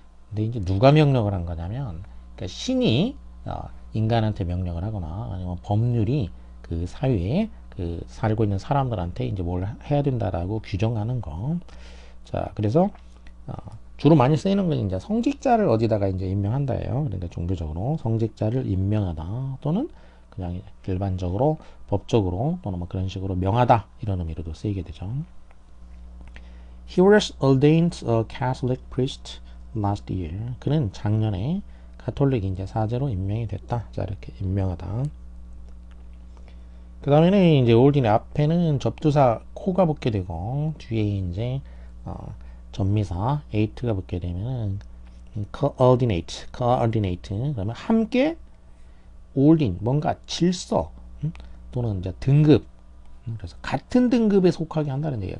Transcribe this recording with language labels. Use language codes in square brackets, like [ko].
[ko] 근데 이제 누가 명령을 한 거냐면, 그러니까 신이 인간한테 명령을 하거나 아니면 법률이 그 사회에 그 살고 있는 사람들한테 이제 뭘 해야 된다라고 규정하는 거. 자, 그래서 주로 많이 쓰이는 건 이제 성직자를 어디다가 이제 임명한다예요. 그러니까 종교적으로 성직자를 임명하다 또는 그냥 일반적으로 법적으로 또는 뭐 그런 식으로 명하다 이런 의미로도 쓰이게 되죠. [en] He was ordained a Catholic priest last year. [ko] 그는 작년에 가톨릭 이제 사제로 임명이 됐다. 자, 이렇게 임명하다. 그 다음에는 이제 올딘의 앞에는 접두사 코가 붙게 되고 뒤에 이제 전미사 eight가 붙게 되면은 coordinate 그러면 함께 올딘 뭔가 질서 또는 이제 등급 그래서 같은 등급에 속하게 한다는 얘기예요.